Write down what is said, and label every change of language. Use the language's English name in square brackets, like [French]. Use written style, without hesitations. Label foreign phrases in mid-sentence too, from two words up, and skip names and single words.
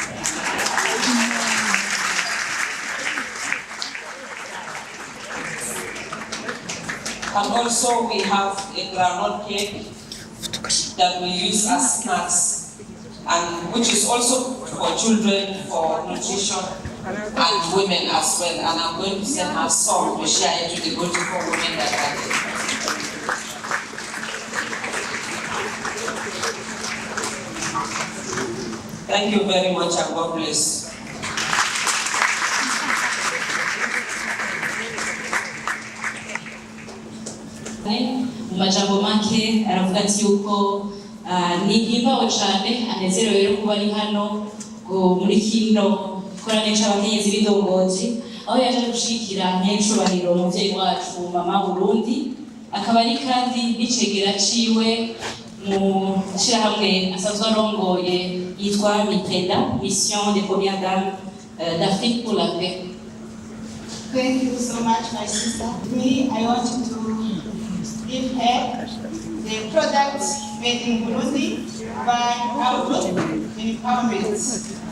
[English] And also we have a groundnut cake that we use as snacks, and which is also for children, for nutrition, and women as well. And I'm going to send her some to share it to the beautiful women that are there. Thank you very much and God bless. [Rundi] Mu majambo make aravuga ati yuko nihimbawe cyane anezerewe rero kuba ari hano muri kino korane c'abakenyezi b'indongozi aho yaje gushikira Nyenicubahiro umuvyeyi wacu mama Burundi, akaba ari kandi n'icegera ciwe mu shirahamwe asanzwe arongoye yitwa Mbega, [French] Mission des Premières Dames d'Afrique pour la Paix. [English] Thank you so much, my sister. Me, I want to give her the products made in Burundi by our group, Empowerment.